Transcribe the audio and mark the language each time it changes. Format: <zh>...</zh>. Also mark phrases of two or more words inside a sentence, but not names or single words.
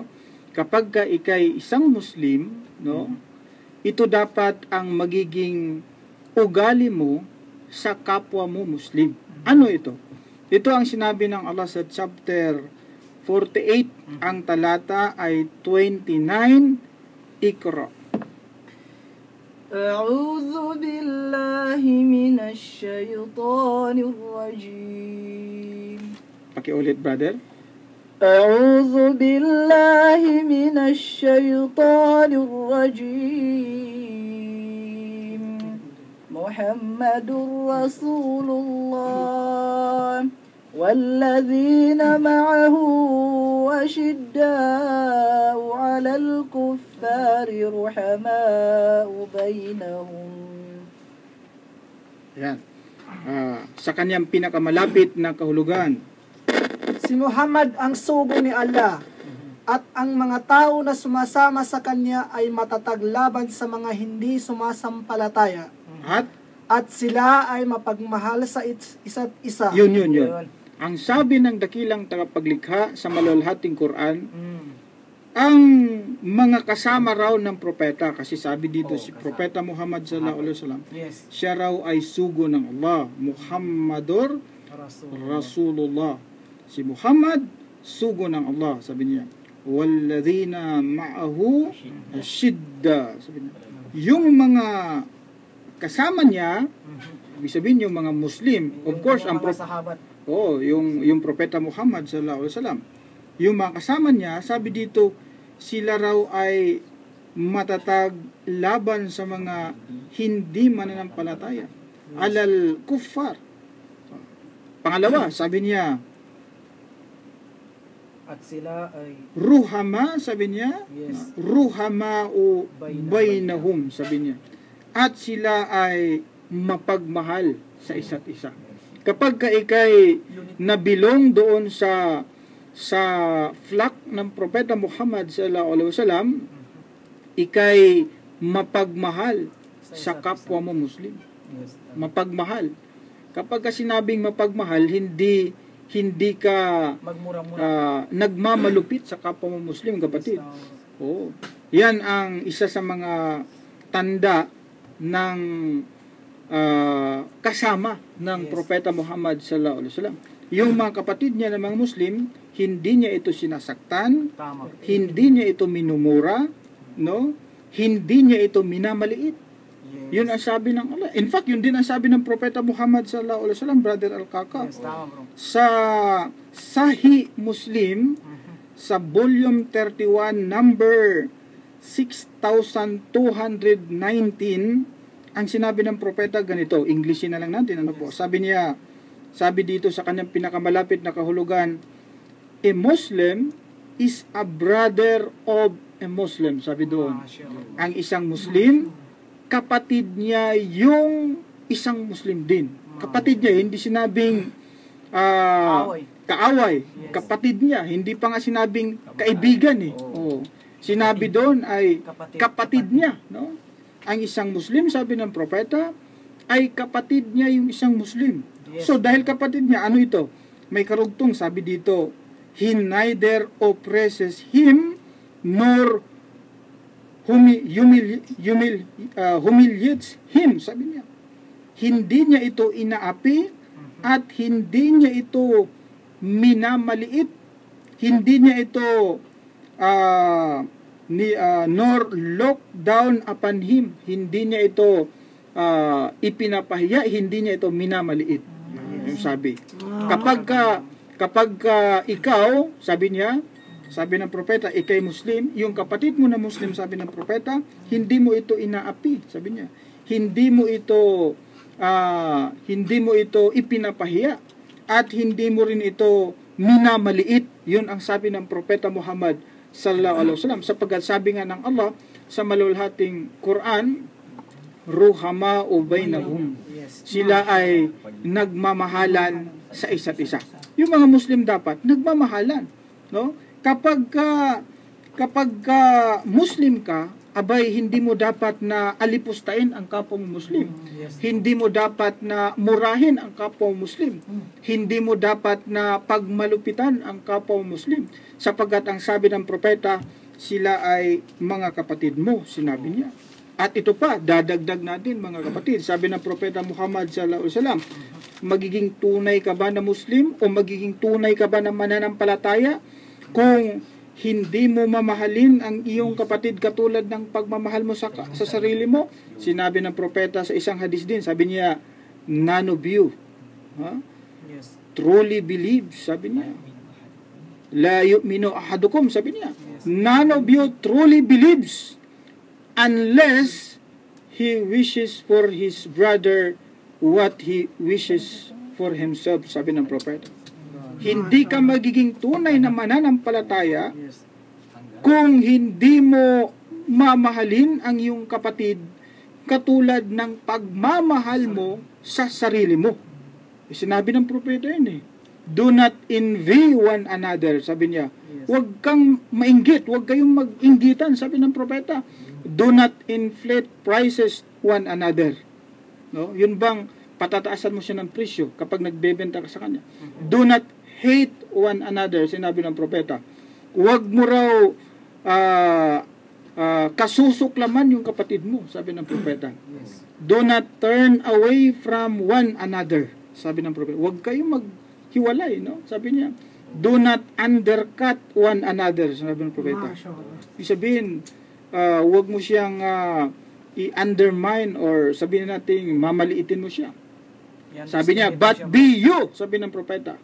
<tl>Kapag ka ikay isang Muslim, no? Ito dapat ang magiging ugali mo sa kapwa mo Muslim. Ano ito? Ito ang sinabi ng Allah sa chapter 48, ang talata ay 29, Iqra.</tl> <ar>أعوذ بالله من الشيطان الرجيم.</ar> <tl>Pakiulit, brother.</tl> <ar>أعوذ بالله من الشيطان الرجيم. محمد رسول الله والذين معه أشداء على الكفار رحماء بينهم.</ar> <tl>Yan. Sa kanyang pinakamalapit na kahulugan. Si Muhammad ang sugo ni Allah, at ang mga tao na sumasama sa kanya ay matatag laban sa mga hindi sumasampalataya. At sila ay mapagmahal sa isa't isa. Yun. Ang sabi ng dakilang tagapaglikha sa maluwalhating Quran, ang mga kasama raw ng propeta, kasi sabi dito si Propeta Muhammad</tl> <ar>صلى الله عليه وسلم,</ar> <tl>siya raw ay sugo ng Allah,</tl> <ar>محمد رسول الله.</ar> <tl>Si Muhammad, sugo ng Allah, sabi niya.</tl> <ar>والذين معه أشداء,</ar> <tl>sabi niya. Yung mga kasama niya, ibig sabihin yung mga Muslim,</tl> <en>of course,</en> <tl>ang yung propeta Muhammad</tl> <ar>صلى الله عليه وسلم.</ar> <tl>Yung mga kasama niya, sabi dito, sila raw ay matatag laban sa mga hindi mananampalataya.</tl> <ar>على الكفار.</ar> <tl>Pangalawa, sabi niya, at sila ay ruhama, sabi niya,</tl> <ar>رحماء بينهم,</ar> <tl>sabi niya. At sila ay mapagmahal sa isa't isa. Kapag ka ikay nabilong doon sa flock ng propeta Muhammad</tl> <ar>صلى الله عليه وسلم,</ar> <tl>ikay mapagmahal sa kapwa mo Muslim. Mapagmahal. Kapag ka sinabing mapagmahal, hindi ka nagmamalupit sa kapwa mo Muslim, kapatid. Yan ang isa sa mga tanda ng kasama ng propeta Muhammad</tl> <ar>صلى الله عليه وسلم.</ar> <tl>Yung mga kapatid niya ng mga Muslim, hindi niya ito sinasaktan, hindi niya ito minumura, no? Hindi niya ito minamaliit. Yun ang sabi ng Allah.</tl> <en>In fact,</en> <tl>yun din ang sabi ng propeta Muhammad</tl> <ar>صلى الله عليه وسلم,</ar> <tl>brother Al-Kaka. Sa Sahih Muslim, sa volume 31, number 6219, ang sinabi ng propeta ganito, Englishin na lang natin, ano po? Sabi niya, sabi dito sa kanyang pinakamalapit na kahulugan,</tl> <en>a Muslim is a brother of a Muslim,</en> <tl>sabi doon. Ang isang Muslim, kapatid niya yung isang Muslim din. Kapatid niya, hindi sinabing kaaway. Kapatid niya, hindi pa nga sinabing kaibigan eh. Sinabi doon ay kapatid niya, no? Ang isang Muslim, sabi ng propeta, ay kapatid niya yung isang Muslim. So dahil kapatid niya, ano ito? May karugtong, sabi dito,</tl> <en>he neither oppresses him nor humiliates him,</en> <tl>sabi niya. Hindi niya ito inaapi at hindi niya ito minamaliit. Hindi niya ito</tl> <en>nor look down upon him.</en> <tl>Hindi niya ito ipinapahiya, hindi niya ito minamaliit. Yung sabi. Kapag ikaw, sabi niya, sabi ng propeta, ikay Muslim, yung kapatid mo na Muslim, sabi ng propeta, hindi mo ito inaapi, sabi niya. Hindi mo ito ipinapahiya at hindi mo rin ito minamaliit. Yun ang sabi ng propeta Muhammad</tl> <ar>صلى الله عليه وسلم,</ar> <tl>sapagkat sabi nga ng Allah sa maluwalhating Quran,</tl> <ar>رحماء بينهم.</ar> <tl>Sila ay nagmamahalan sa isa't isa. Yung mga Muslim dapat nagmamahalan, no? Kapag Muslim ka abay, hindi mo dapat na alipustain ang kapwa mo Muslim. Hindi mo dapat na murahin ang kapwa mo Muslim. Hindi mo dapat na pagmalupitan ang kapwa mo Muslim. Sapagkat ang sabi ng propeta, sila ay mga kapatid mo, sinabi niya. At ito pa, dadagdag natin mga kapatid. Sabi ng propeta Muhammad</tl> <ar>صلى الله عليه وسلم,</ar> <tl>magiging tunay ka ba na Muslim o magiging tunay ka ba na mananampalataya kung hindi mo mamahalin ang iyong kapatid katulad ng pagmamahal mo sa sarili mo? Sinabi ng propeta sa isang hadis din, sabi niya,</tl> <en>none of you truly believes,</en> <tl>sabi niya.</tl> <ar>لا يؤمن أحدكم,</ar> <tl>sabi niya.</tl> <en>None of you truly believes unless he wishes for his brother what he wishes for himself,</en> <tl>sabi ng propeta. Hindi ka magiging tunay na mananampalataya kung hindi mo mamahalin ang iyong kapatid katulad ng pagmamahal mo sa sarili mo. Sinabi ng propeta yun eh.</tl> <en>Do not envy one another,</en> <tl>sabi niya. Huwag kang mainggit, huwag kayong mag-inggitan, sabi ng propeta.</tl> <en>Do not inflate prices one another.</en> <tl>No? Yun bang patataasan mo siya ng presyo kapag nagbebenta ka sa kanya?</tl> <en>Do not hate one another,</en> <tl>sinabi ng propeta. Huwag mo raw kasusuklaman yung kapatid mo, sabi ng propeta.</tl> <en>Do not turn away from one another,</en> <tl>sabi ng propeta. Huwag kayong maghiwalay, no? Sabi niya.</tl> <en>Do not undercut one another,</en> <tl>sabi ng propeta. Ibig sabihin, huwag mo siyang i-undermine or sabihin natin mamaliitin mo siya. Sabi niya,</tl> <en>but be you,</en> <tl>sabi ng propeta.</tl>